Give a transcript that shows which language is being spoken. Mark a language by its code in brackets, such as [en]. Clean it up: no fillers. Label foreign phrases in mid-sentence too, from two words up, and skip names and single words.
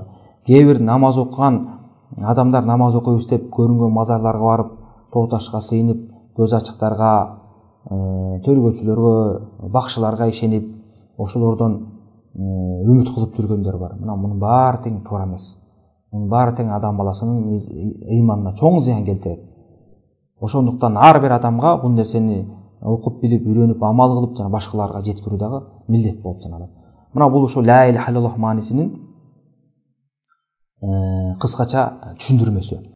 [ky] Кээ бир намаз окуган адамдар намаз окуйбуз деп көрүнгөн мазарларга барып, тоо ташка сыйынып, көз ачыктарга, төргөчүлөргө, бакчыларга ишенип, ошолордон үмүт кылып жүргөндөр бар. Мына мунун баары тең туура эмес. Мунун баары тең адам баласынын ыйманына чоң зыян келтирет. Ошондуктан ар бир адамга бул нерсени окуп билип, үйрөнүп, амал кылып, жана башкаларга жеткирүү дагы милдет болуп саналат. Мына бул ошо ла иляха иллаллах маанисинин кыскача түшүндүрмөсү.